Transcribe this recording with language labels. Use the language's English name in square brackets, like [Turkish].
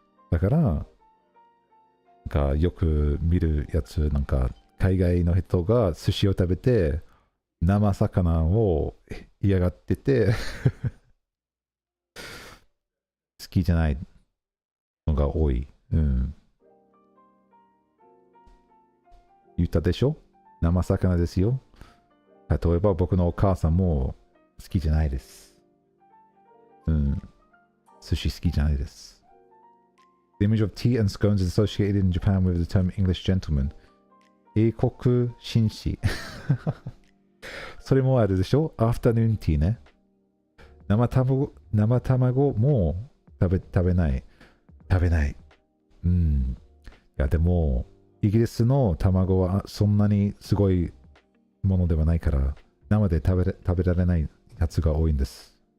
[Japanese] だから、なんかよく見るやつ、なんか海外の人が寿司を食べて、生魚を嫌がってて好きじゃないのが多い。言ったでしょ。生魚ですよ。例えば僕のお母さんも好きじゃないです。寿司好きじゃないです。 [English] The image of tea and scones is associated in Japan with the term English gentleman. [Japanese] 英国紳士。それもあるでしょ。アフタヌーンティーね。生卵も食べない。いや、でも、イギリスの卵はそんなにすごいものではないから、生で食べられないやつが多いんです。